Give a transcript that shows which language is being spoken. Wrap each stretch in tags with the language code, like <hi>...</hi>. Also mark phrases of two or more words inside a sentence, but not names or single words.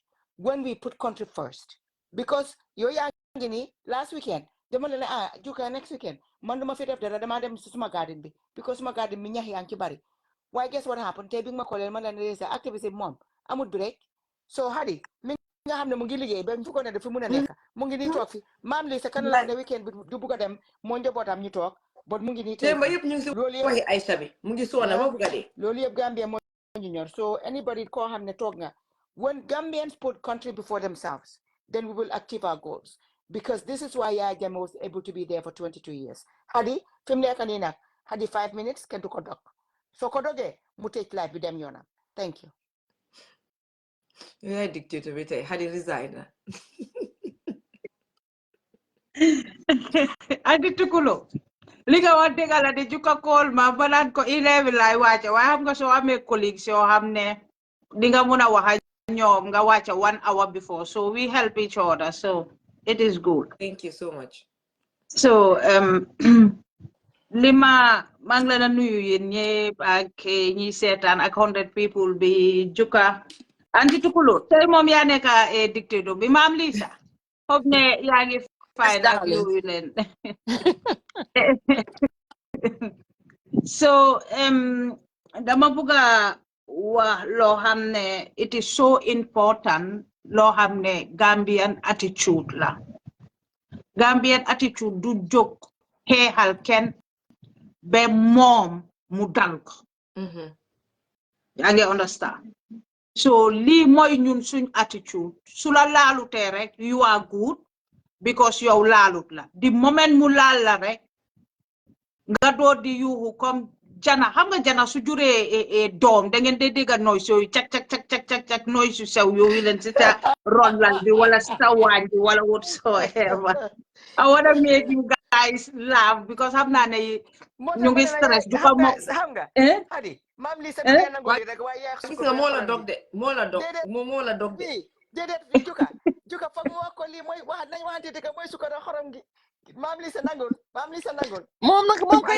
<en>when we put country first because</en> <wo>yow yaa ngi ni</wo> <en>last weekend</en> <wo>dama ne juka</wo> <en>next weekend</en> <wo>man duma fi def dara dama dem si suma garden bi because suma garden mi ñax yaa ngi ci bari waaye</wo> <en>guess what happened</en> <wo>tey bi ma ko leen man la ne sa activité moom amul break so hadi mi nga xam ne mu ngi liggéey ba fu ko ne dafa mun a nekk mu ngi nii toog fi maam li sa kan la ne weekend bi du bugg a dem moo njabootam ñu toog but mu ngi nii tey yëpp ñu ngi si waxi Aïcha bi mu ngi soona ba bugg a dee loolu yëpp Gambia moo ñu ñor</wo> <en>so anybody</en> <wo>koo xam ne toog nga</wo> <en>when Gambians put country before themselves then we will achieve our goals because this is why Yaya Jammeh was able to be there for 22 years</en> <wo>hadi fi mu nekk nii nag hadi 5 minutes kenn du ko dog soo ko dogee mu tëj live bi dem yoonam</wo> <en>thank you</en> <wo>yaay dictator bi tey hadi resign adi tukulo li nga wax dëgg la de juka kool ma balaan ko 11 lay wàcce waaye xam nga soo amee colleagues yoo xam ne di nga mun a wax ñoom nga wàcce 1</wo> <en>hour before so we help each other so it is good. Thank you so much.</en> <wo>So lima maa ngi leen a nuyu yéen ñëpp ak ñi seetaan ak 100 people bi Juka anti tukulo tey moom yaa nekk dictateur bi maam Lisa foog ne yaa ngi fine ak yooyu leen so dama bëgg a wax loo xam ne</wo> <en>it is so important</en> <wo>loo xam ne</wo> <en>Gambian attitude</en> <wo>la</wo> <en>Gambian attitude</en> <wo>du jóg xeexal kenn be moom mu dal ko yaa ngi understand so lii mooy ñun suñ attitude su la laalutee rek</wo> <en>you are good because</en> <wo>yow laalut la di moment mu laal la rek nga door di yuuxu comme jana xam nga jana su juree doom da ngeen dee dégga noise yooyu cak cak cak cak cak cak noise yu sew yooyu leen si sa ronlal bi wala si sa waañ bi wala whatsoever</wo> <en>I want to make you guys laugh because</en> <wo>xam naa ne ñu ngi stress du ko mo xam nga hadi mam li sa nangol rek waaye yaa gis nga moo la dog de moo la dog de déedéet juka foog mu wax ko lii mooy wax nañ waxante dëgg mooy sukar xorom gi mam li sa nangol moom nag moo koy</wo>